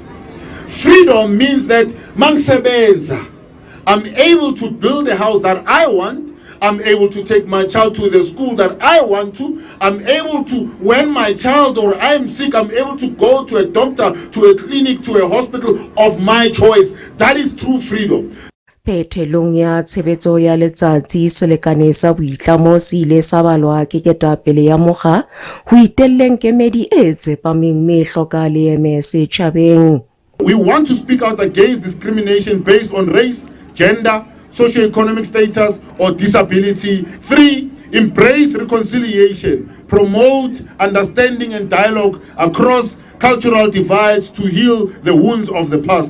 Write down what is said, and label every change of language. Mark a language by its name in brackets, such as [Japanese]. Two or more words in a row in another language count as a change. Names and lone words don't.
[English] Freedom means that I'm able to build a house that I want. I'm able to take my child to the school that I want to. I'm able to, when my child or I'm sick, I'm able to go to a doctor, to a clinic, to a hospital of my choice. That is true freedom. [Southern Sotho] Phethelong ya tshebetso ya letsatsi selekane sa boitlamo se ile sa balwa ke ketapele ya mokga ho itelleng kemedi e tsepameng me hloka leeme setjhabeng. [English] We want to speak out against discrimination based on race, gender, socio-economic status or disability. 3, embrace reconciliation, promote understanding and dialogue across cultural divides to heal the wounds of the past.